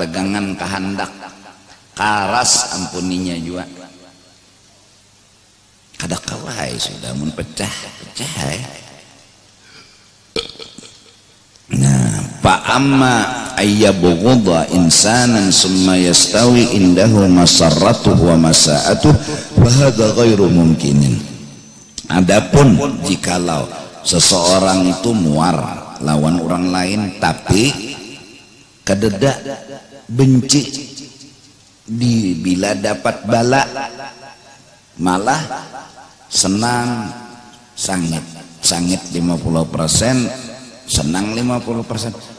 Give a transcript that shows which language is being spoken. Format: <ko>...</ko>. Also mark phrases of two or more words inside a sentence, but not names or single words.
<bjn>Tegangan kehendak, karas ampuninya juga kada kawai sudah mun pecah ya.</bjn> <ar>Nah فأما أن يبغض إنسانا ثم يستوي عنده مسرته ومساءته وهذا غير ممكن.</ar> <bjn>Adapun jikalau seseorang itu muar lawan orang lain tapi kededa benci, bila dapat bala malah senang, sangit 50%, senang 50%.</bjn>